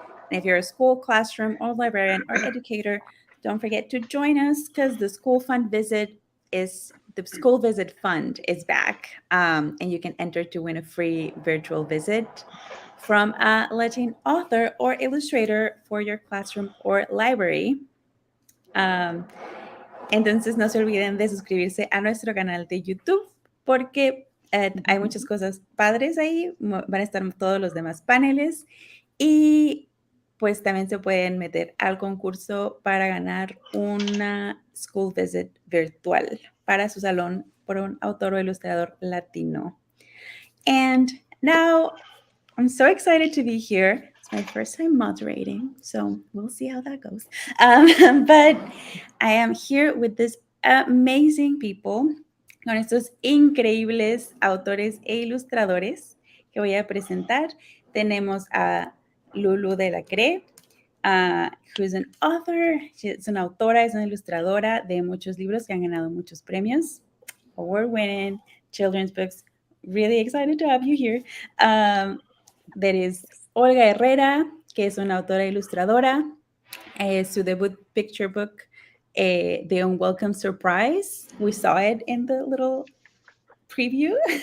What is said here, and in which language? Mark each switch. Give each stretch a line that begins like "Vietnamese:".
English: And if you're a school, classroom, or librarian or educator, don't forget to join us because the school visit fund is back. And you can enter to win a free virtual visit from a Latin author or illustrator for your classroom or library.
Spanish: Entonces no se olviden de suscribirse a nuestro canal de YouTube porque hay muchas cosas padres ahí. Van a estar todos los demás paneles y pues también se pueden meter al concurso para ganar una school visit virtual para su salón por un autor o ilustrador latino.
English: And now I'm so excited to be here. It's my first time moderating, so we'll see how that goes. But I am here with this amazing people,
Spanish: con estos increíbles autores e ilustradores que voy a presentar. Tenemos a Lulu de la Cre,
English: who's an author.
Spanish: Es una autora, es una ilustradora de muchos libros que han ganado muchos premios.
English: Award-winning children's books. Really excited to have you here. There is Olga Herrera, que es una autora ilustradora. Su debut picture book, The Unwelcome Surprise. We saw it in the little preview.